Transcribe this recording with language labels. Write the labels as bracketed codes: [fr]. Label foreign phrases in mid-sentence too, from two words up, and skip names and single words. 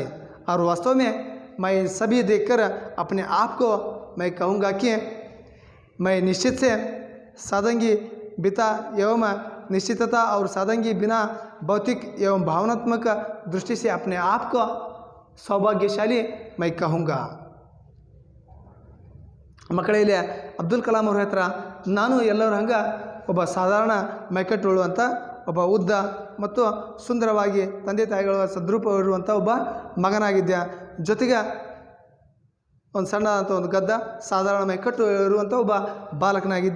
[hi] और वास्तव में मैं सभी देखकर अपने आप को मैं कहूँगा कि मैं निश्चित से सादगी बिता एवं निश्चितता और सादगी बिना भौतिक एवं भावनात्मक दृष्टि से अपने आप को सौभाग्यशाली मैं कहूँगा। [kn] ಮಕ್ಕಳೇ, ಇಲ್ಲಿ ಅಬ್ದುಲ್ ಕಲಾಂ ಅವ್ರ ಹತ್ರ ನಾನು ಎಲ್ಲರ ಹಂಗ ಒಬ್ಬ ಸಾಧಾರಣ ಮೈಕಟ್ಟುಳ್ಳುವಂಥ ಒಬ್ಬ ಉದ್ದ ಮತ್ತು ಸುಂದರವಾಗಿ ತಂದೆ ತಾಯಿಗಳ ಸದ್ರೂಪ ಇರುವಂಥ ಒಬ್ಬ ಮಗನಾಗಿದ್ದೆ, ಜೊತೆಗೆ ಒಂದು ಸಣ್ಣದಂಥ ಒಂದು ಗದ್ದ ಸಾಧಾರಣ ಮೈಕಟ್ಟು ಇರುವಂಥ ಒಬ್ಬ ಬಾಲಕನಾಗಿದ್ದೆ।